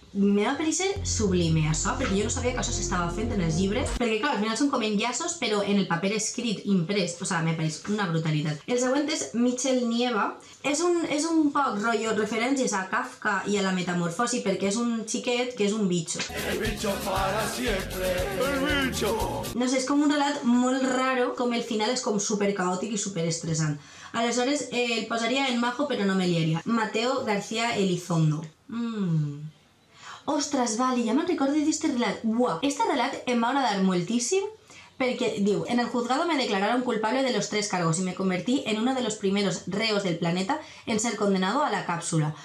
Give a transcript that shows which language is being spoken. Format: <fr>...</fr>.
<ca>Me va parecer sublime això, perquè jo no sabia que això s'estava fent en els llibres, perquè clar, al final són com enllaços, però en el paper escrit, imprès, o sigui, me pareix una brutalitat. El següent és Michel Nieva. És un poc rotllo referències a Kafka i a la metamorfosi, perquè és un xiquet que és un bicho.</ca> <es>El bicho para siempre, el bicho.</es> <ca>No sé, és com un relat molt raro, com el final és com super caòtic i super estressant. Aleshores, el posaria en majo, però no me liaria. Mateo García Elizondo. Ostres, vale, ja me'n recordo d'este relat. Buah, este relat em va agradar moltíssim perquè diu,</ca> <es>en el juzgado me declararon culpable de los 3 cargos y me convertí en uno de los primeros reos del planeta en ser condenado a la cápsula.</es>